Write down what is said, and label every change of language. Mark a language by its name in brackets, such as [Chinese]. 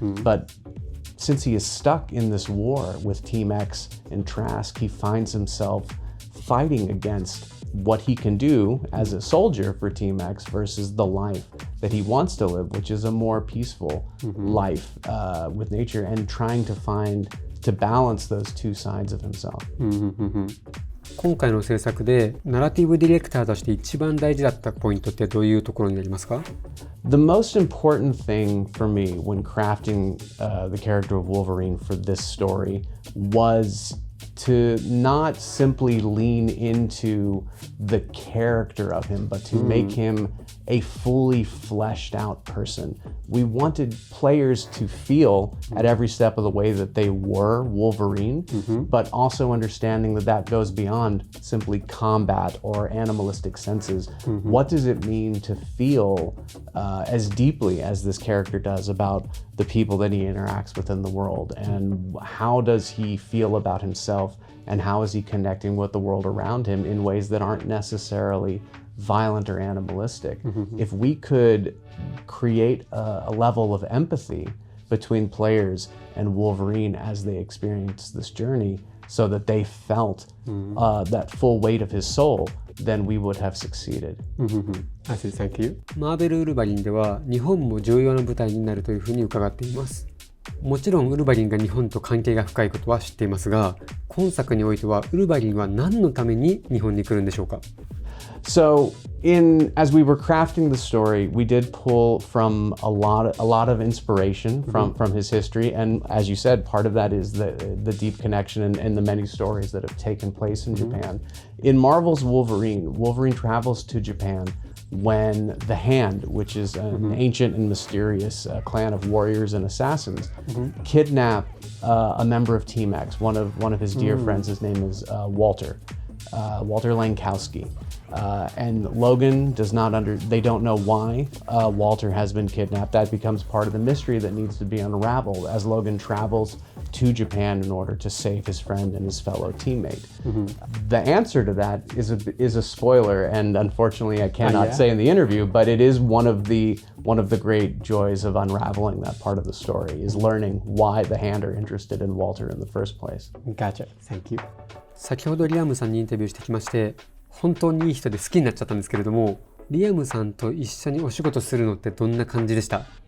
[English] But since he is stuck in this war with Team X and Trask, he finds himself fighting against what he can do as a soldier for Team X versus the life that he wants to live, which is a more peaceful life with nature, and trying to balance those two sides of himself. [Japanese] 今回の制作でナラティブディレクターとして一番大事だったポイントってどういうところになりますか？ [English] The most important thing for me when crafting the character of Wolverine for this story was to not simply lean into the character of him, but to make him a fully fleshed out person. We wanted players to feel at every step of the way that they were Wolverine, but also understanding that that goes beyond simply combat or animalistic senses. What does it mean to feel as deeply as this character does about the people that he interacts with in the world? And how does he feel about himself? And how is he connecting with the world around him in ways that aren't necessarily violent or animalistic? If we could create a level of empathy between players and Wolverine as they experienced this journey so that they felt that full weight of his soul, then we would have succeeded. I see, thank you. [Japanese] マーベルウルヴァリンでは日本も重要な舞台になるというふうに伺っています。もちろんウルヴァリンが日本と関係が深いことは知っていますが、今作においてはウルヴァリンは何のために日本に来るんでしょうか？ [English] So as we were crafting the story, we did pull from a lot of inspiration from his history, and as you said, part of that is the deep connection and the many stories that have taken place in Japan. In Marvel's Wolverine travels to Japan when the Hand, which is an ancient and mysterious clan of warriors and assassins, kidnap a member of Team X, one of his dear friends. His name is Walter Lankowski. And Logan they don't know why Walter has been kidnapped. That becomes part of the mystery that needs to be unraveled as Logan travels to Japan in order to save his friend and his fellow teammate. The answer to that is a spoiler, and unfortunately I cannot say in the interview, but it is one of the great joys of unraveling that part of the story, is learning why the Hand are interested in Walter in the first place. Gotcha. Thank you. [Japanese] 先ほどリアムさんにインタビューしてきまして、本当にいい人で好きになっちゃったんですけれども、リアムさんと一緒にお仕事するのってどんな感じでした？